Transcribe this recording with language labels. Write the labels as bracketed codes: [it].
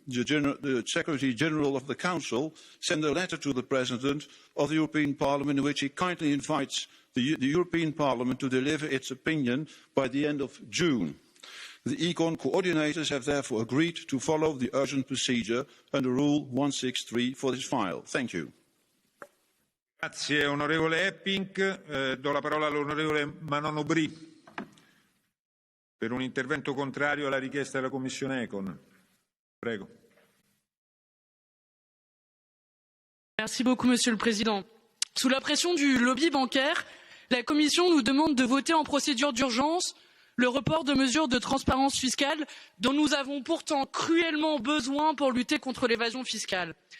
[en] The Secretary General of the Council sent a letter to the President of the European Parliament in which he kindly invites the European Parliament to deliver its opinion by the end of June. The Econ coordinators have therefore agreed to follow the urgent procedure under Rule 163 for this file. Thank you. [it] Grazie onorevole Epping. Do la parola all'onorevole Manon Aubry per un intervento contrario alla richiesta della Commissione Econ. Prego. [fr] Merci beaucoup, Monsieur le Président. Sous la pression du lobby bancaire, la Commission nous demande de voter en procédure d'urgence le report de mesures de transparence fiscale dont nous avons pourtant cruellement besoin pour lutter contre l'évasion fiscale.